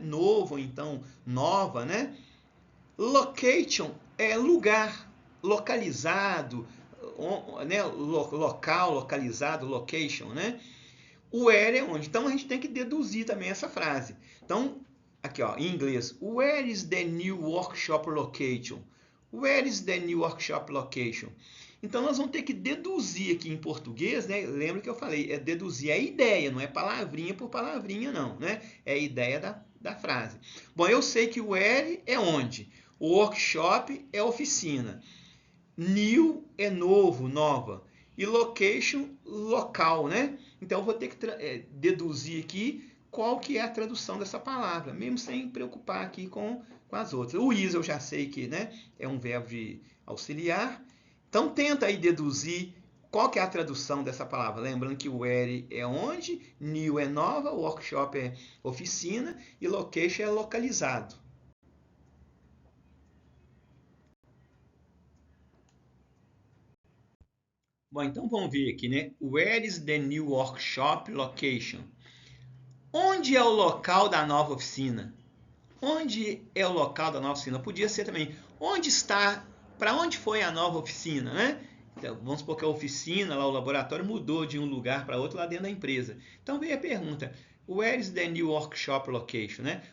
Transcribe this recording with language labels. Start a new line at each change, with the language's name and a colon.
Portuguese: Novo, então nova, né? Location é lugar, localizado, né? Local, localizado, location, né? Where é onde. Então a gente tem que deduzir também essa frase. Então, aqui ó, em inglês,
English: where is the new workshop location? Where is the new workshop location?
Portuguese: Então nós vamos ter que deduzir aqui em português, né? Lembra que eu falei, é deduzir a ideia, não é palavrinha por palavrinha, não, né? É a ideia da frase. Bom, eu sei que where é onde, o workshop é oficina, new é novo, nova, e location, local, né? Então eu vou ter que deduzir aqui qual que é a tradução dessa palavra, mesmo sem preocupar aqui com as outras. O is eu já sei que, né, é um verbo de auxiliar. Então tenta aí deduzir qual que é a tradução dessa palavra. Lembrando que where é onde, new é nova, workshop é oficina e location é localizado. Bom, então vamos ver aqui, né?
English: Where is the new workshop location?
Portuguese: Onde é o local da nova oficina? Onde é o local da nova oficina? Podia ser também, onde está, para onde foi a nova oficina, né? Então, vamos supor que a oficina, lá o laboratório, mudou de um lugar para outro lá dentro da empresa. Então veio a pergunta,
English: where is the new workshop location,
Portuguese: né?